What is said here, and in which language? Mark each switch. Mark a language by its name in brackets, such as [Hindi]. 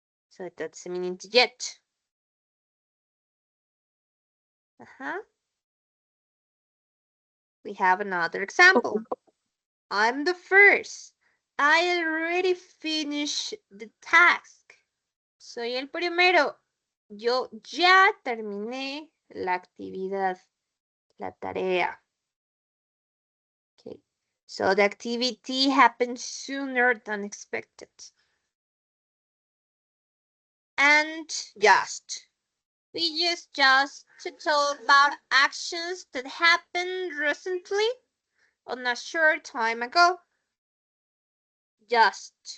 [English] So that's the meaning to yet. We have another example. Okay. I'm the first. I already finished the task. [Spanish] Soy el primero. Yo ya terminé la actividad, la tarea. [English] Okay. So the activity happened sooner than expected. And just. We use just to talk about actions that happened recently on a short time ago. Just.